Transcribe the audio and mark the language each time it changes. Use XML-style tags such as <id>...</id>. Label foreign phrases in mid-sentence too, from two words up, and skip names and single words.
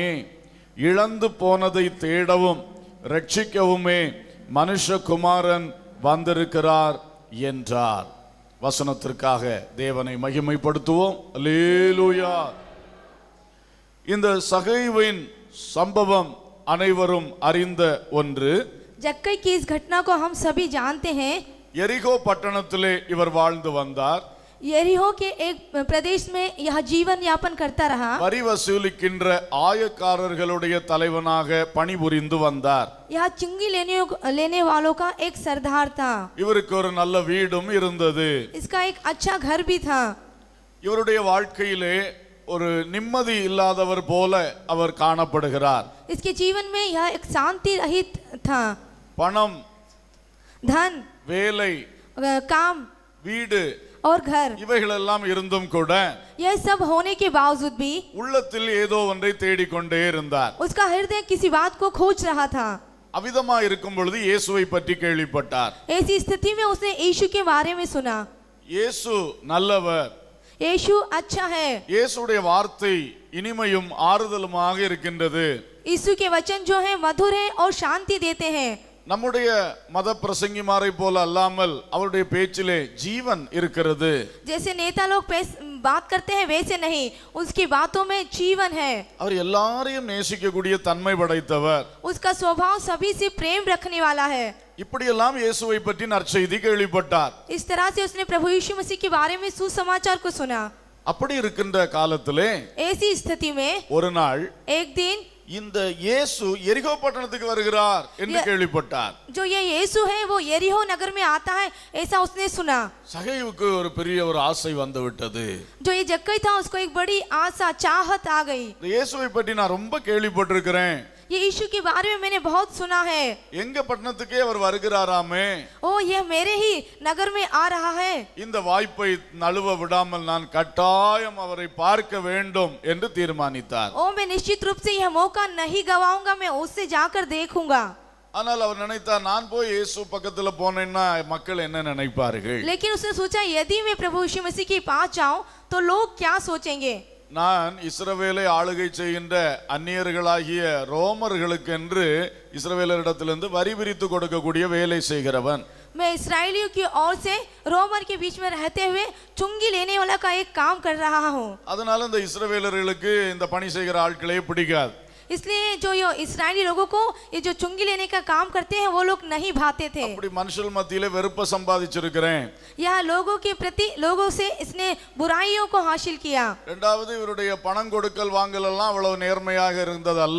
<ta>இழந்து போனதை தேடவும் ரட்சிக்கவுமே மனுஷகுமாரன் வந்திருக்கிறார் என்றார். வசனத்திற்காக தேவனை மகிமைப்படுத்துவோம். அல்லேலூயா. இந்த சகேயுவின் சம்பவம் அனைவரும் அறிந்த ஒன்று.</ta> <hi>जक्कई की इस घटना को हम सभी जानते हैं।</hi> <ta>எரிகோ பட்டணத்திலே இவர் வாழ்ந்து வந்தார்.</ta> <hi>यरीहो के एक प्रदेश में यह जीवन यापन करता रहा।</hi> <ta>வரி வசூலிக்கின்ற ஆயக்காரர்களுடைய தலைவனாக பணிபுரிந்து வந்தார்.</ta> <hi>यह चुंगी लेने वालों का एक सरदार था।</hi> <ta>இவருக்கு ஒரு நல்ல வீடும் இருந்தது.</ta> <hi>इसका एक अच्छा घर भी था।</hi> <ta>இவருடைய வாழ்க்கையிலே ஒரு நிம்மதி இல்லாதவர் போல அவர் காணப்படுகிறார்.</ta> <hi>इसके जीवन में यह एक शांति रहित था।</hi> <ta>பணம்,</ta> <hi>धन,</hi> <ta>வேலை,</ta> <hi>काम,</hi> <ta>வீடு</ta> <hi>और घर,</hi> <ta>இவைகளெல்லாம் இருந்தும் கூட</ta> <hi>यह सब होने के बावजूद भी</hi> <ta>உள்ளத்தில் ஏதோ ஒன்றை தேடிக்கொண்டே இருந்தார்.</ta> <hi>उसका हृदय किसी बात को खोज रहा था।</hi> <ta>அவிதமா இருக்கும் பொழுது இயேசுவை பற்றி கேள்விப்பட்டார்.</ta> <hi>ऐसी स्थिति में उसने यीशु के बारे में सुना।</hi> <ta>இயேசு நல்லவர்,</ta> <hi>यीशु अच्छा है।</hi> <ta>இயேசுடைய வார்த்தை இனிமையும் ஆறுதலுமாக இருக்கின்றது.</ta> <hi>यीशु के वचन जो है मधुर है और शांति देते हैं।</hi> <ta>நம்முடைய மத பிரசங்கிமாரை போல அல்லாமல் அவருடைய பேச்சிலே ஜீவன் இருக்கிறது.</ta> <hi>जैसे नेता लोग बात करते हैं वैसे नहीं, उसकी बातों में जीवन है।</hi> <ta>அவர் எல்லாரையும் நேசிக்கக்கூடிய தன்மை படைத்தவர்.</ta> <hi>उसका स्वभाव सभी से प्रेम रखने वाला है।</hi> <ta>இப்படியெல்லாம் இயேசுவை பற்றி நற்செய்தி கேள்விப்பட்டார்.</ta> <hi>इस तरह से उसने प्रभु यीशु मसीह के बारे में सुसमाचार को सुना।</hi> <ta>அப்படி இருக்கின்ற காலத்திலே</ta> <hi>ऐसी स्थिति में</hi> <ta>ஒரு நாள்</ta> <hi>एक दिन</hi> <ta>இந்த இயேசு எரிகோ பட்டணத்துக்கு வருகிறார் என்று கேள்விப்பட்டார்.</ta> <hi>जो ये यीशु है वो यरीहो नगर में आता है ऐसा उसने सुना.</hi> <ta>சகேயுவுக்கு ஒரு பெரிய ஒரு ஆசை வந்து விட்டது.</ta> <hi>जो ये जक्कई था उसको एक बड़ी आशा चाहत आ गई.</hi> <ta>இயேசுவை பற்றி நான் ரொம்ப கேள்விப்பட்டிருக்கிறேன்.</ta> <hi>ये यीशु के बारे में मैंने बहुत सुना है.</hi> <ta>எங்க பட்டணத்துக்கே அவர் வருகிறாராமே.</ta> <hi>ओ ये मेरे ही नगर में आ रहा है.</hi> <ta>இந்த வாய்ப்பை நழுவ விடாமல் நான் கட்டாயம் அவரை பார்க்க வேண்டும் என்று தீர்மானித்தார்.</ta> <hi>ओ मैं निश्चित रूप से यह मौका नहीं गवाऊंगा, मैं उससे जाकर देखूंगा.</hi> <ta>ஆனால் அவர் நினைத்தார் நான் போய் இயேசு பக்கத்துல போனேன்னா மக்கள் என்ன நினைப்பார்கள்.</ta> <hi>लेकिन उसने सोचा यदि मैं प्रभु यीशु मसीह के पास जाऊं तो लोग क्या सोचेंगे.</hi> <ta>நான் இஸ்ரவேலை ஆளுகை செய்கின்ற அந்நியர்களாகிய ரோமர்களுக்கு என்று இஸ்ரவேலரிடத்திலிருந்து வரி விரித்து கொடுக்கக்கூடிய வேலை செய்கிறவன்.</ta> <hi>मैं इस्राएलियों की ओर से रोमर के बीच में रहते हुए चुंगी लेने वाला का एक काम कर रहा हूँ.</hi> <ta>அதனால இந்த இஸ்ரவேலர்களுக்கு இந்த பணி செய்கிற ஆட்களே பிடிக்காது.</ta> <hi>इसलिए जो ये इस्राएली लोगों को ये जो चुंगी लेने का काम करते हैं वो लोग नहीं भाते थे.</hi> <ta>அப்படி மனுஷர் மத்தியிலே வெறுப்பை சம்பாதிச்சிருக்கிறேன்.</ta> <hi>यह लोगों के प्रति लोगों से इसने बुराइयों को हासिल किया.</hi> <ta>இரண்டாவது இவருடைய பணம் கொடுக்கல் வாங்கல் எல்லாம் அவ்வளவு நேர்மையாக இருந்தது அல்ல.</ta>